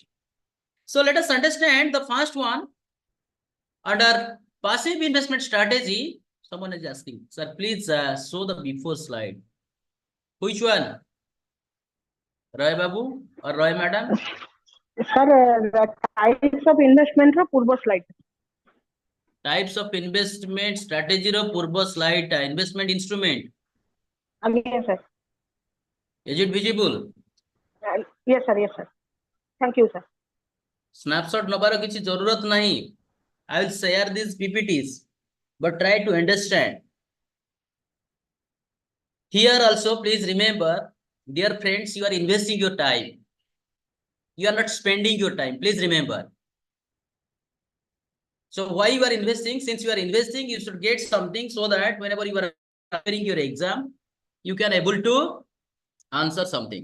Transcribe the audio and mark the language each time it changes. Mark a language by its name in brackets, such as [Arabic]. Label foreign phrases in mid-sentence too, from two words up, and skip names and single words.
[English] So let us understand the first one. Under passive investment strategy, someone is asking, sir, please show the before slide. Which one? Roy Babu or Roy Madam? Sir, the types of investment [Odia] ର ପୂର୍ବ [English] slide. Types of investment strategy [Odia] ର ପୂର୍ବ [English] slide investment instrument. Yes, sir. Is it visible? Yes, sir. Yes, sir. Thank you, sir. [Hindi] Snapshot नबार किसी जरूरत नहीं. [English] I will share these PPTs, but try to understand. Here also, please remember, dear friends, you are investing your time. You are not spending your time. Please remember. So why you are investing? Since you are investing, you should get something so that whenever you are preparing your exam, you can able to answer something.